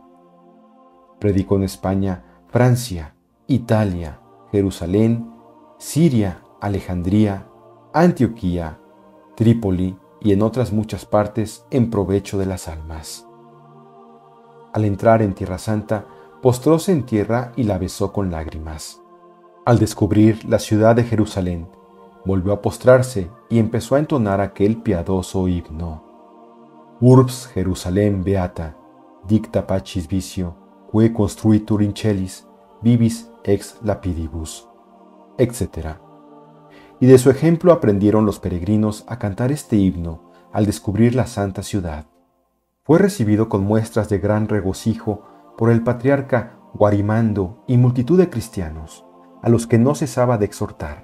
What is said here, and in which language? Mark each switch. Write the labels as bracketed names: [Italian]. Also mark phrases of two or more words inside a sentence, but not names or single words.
[Spanish] Predicó en España, Francia, Italia, Jerusalén, Siria, Alejandría, Antioquía, Trípoli y en otras muchas partes en provecho de las almas. Al entrar en Tierra Santa, postróse en tierra y la besó con lágrimas. Al descubrir la ciudad de Jerusalén, volvió a postrarse y empezó a entonar aquel piadoso himno. [Latin] Urbs Jerusalem beata, dicta pacis vicio, que construitur in celis, vivis ex lapidibus, [Spanish] etc. Y de su ejemplo aprendieron los peregrinos a cantar este himno al descubrir la santa ciudad. Fue recibido con muestras de gran regocijo por el patriarca Guarimando y multitud de cristianos, a los que no cesaba de exhortar.